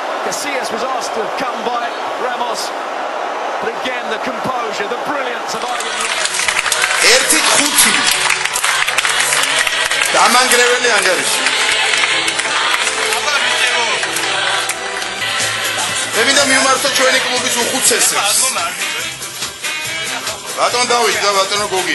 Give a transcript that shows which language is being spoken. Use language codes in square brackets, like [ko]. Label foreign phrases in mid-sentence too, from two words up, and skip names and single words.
[en] Casillas was asked to come by Ramos, but again the composure, the brilliance of Ivan Lopez. [ka] ერთი ხუთი დამანგრეველი ანგარიში. მე მინდა მივმართო ჩვენი კლუბის უხუცესებს. ბატონ დავით და ბატონო გოგი.